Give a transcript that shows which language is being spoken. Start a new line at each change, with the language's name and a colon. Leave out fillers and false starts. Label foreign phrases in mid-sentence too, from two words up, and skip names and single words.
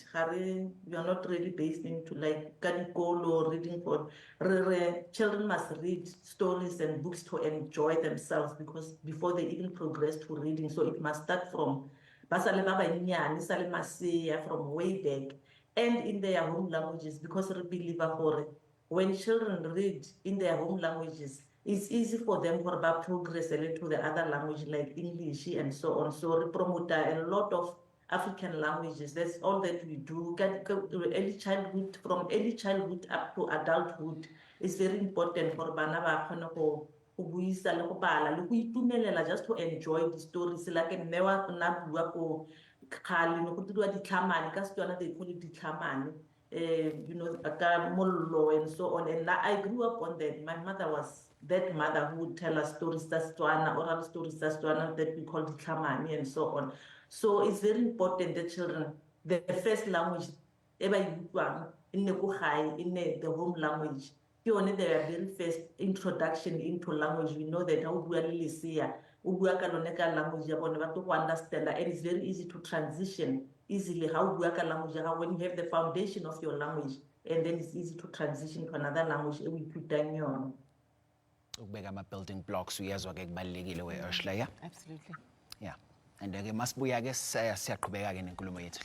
English: We are not really based into like Kanikolo or reading for children must read stories and books to enjoy themselves, because before they even progress to reading, so it must start from from way back and in their home languages, because we believe when children read in their home languages, it's easy for them to progress to the other language like English and so on. So we promote a lot of African languages. That's all that we do. Early childhood, from early childhood up to adulthood, it's very important for
Tswana: bana ba kgone go buisa le go bala le go itumelela
English: just to enjoy the stories like
Tswana: mme wa nna bua ko kgale ne go diriwa ditlhamane ka Setswana
English: they call it ditlhamane you know
Tswana: ka mollo
English: and so on and I grew up on that. My mother was that mother who would tell us stories
Tswana: tsa Setswana,
English: oral stories
Tswana: tsa Setswana
English: that we call ditlhamane and so on. So it's very important that children the first language
Tswana: e ba e utlwang e nne
English: ko gae e nne the home language
Tswana: ke yone
English: their very first introduction into language. We know that how
Tswana: bua le lesea o bua ka lone ka
English: language
Tswana: ya bone ba
English: to go understand and it's very easy to transition easily how
Tswana: bua ka
English: language
Tswana: ya gago
English: when you have the foundation of your language and then it's easy to transition to another language
Tswana: e o ithutang yona.
Zulu: Ukubeka ama-
English: building blocks
Zulu: uyezwa-ke kubalulekile we-Ursula, yeah?
English: Absolutely. Yeah.
Zulu: And-ke masibuya-ke siyaqhubeka-ke nenkulumo yethu.